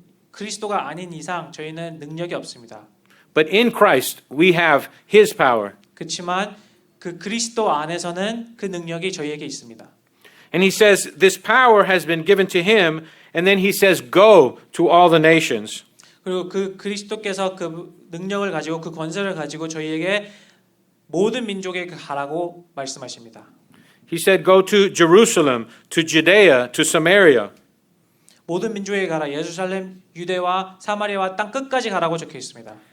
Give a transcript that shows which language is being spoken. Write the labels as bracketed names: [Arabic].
[Korean] 그리스도가 아닌 이상 저희는 능력이 없습니다. [English] But in Christ, we have his power. [Korean] 그렇지만 그 그리스도 안에서는 그 능력이 저희에게 있습니다. [English] And he says, this power has been given to him, and then he says, go to all the nations. [Korean] 그리고 그 그리스도께서 그 능력을 가지고 그 권세를 가지고 저희에게 모든 민족에게 가라고 말씀하십니다. [English] He said, go to Jerusalem, to Judea, to Samaria. [Korean] 모든 민족에게 가라. 예루살렘, 유대와 사마리아와 땅 끝까지 가라고 적혀 있습니다.